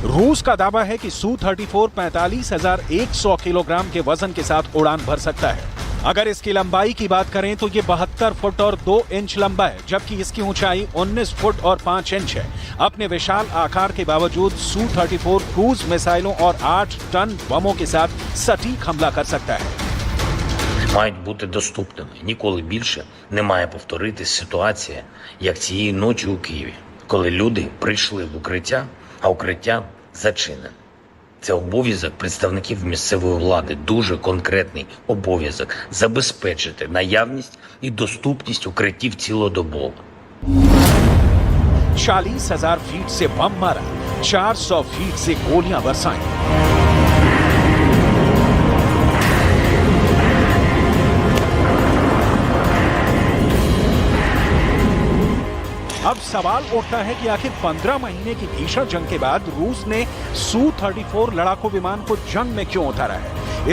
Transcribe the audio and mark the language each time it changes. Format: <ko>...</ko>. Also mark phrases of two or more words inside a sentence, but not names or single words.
<hi>रूस का दावा है कि Su-34 45,100 किलोग्राम के वजन के साथ उड़ान भर सकता है। अगर इसकी लंबाई की बात करें तो ये 72 फुट और 2 इंच लंबा है, जबकि इसकी ऊंचाई 19 फुट और 5 इंच है। अपने विशाल आकार के बावजूद Su-34 क्रूज मिसाइलों और 8 टन बमों के साथ सटीक हमला कर सकता है।</hi> <uk>Мають бути доступними. Ніколи більше не має повторитись ситуація, як цієї ночі у Києві, коли люди прийшли в укриття, а укриття зачинене. Це обов'язок представників місцевої влади, дуже конкретний обов'язок забезпечити наявність і доступність укриттів цілодобово.</uk> <hi>40,000 फीट से बम मारा, 400 फीट से गोलियां बरसाई। अब सवाल उठता है कि आखिर 15 महीने की भीषण जंग के बाद रूस ने Su-34 लड़ाकू विमान को जंग में क्यों उतारा है?</hi>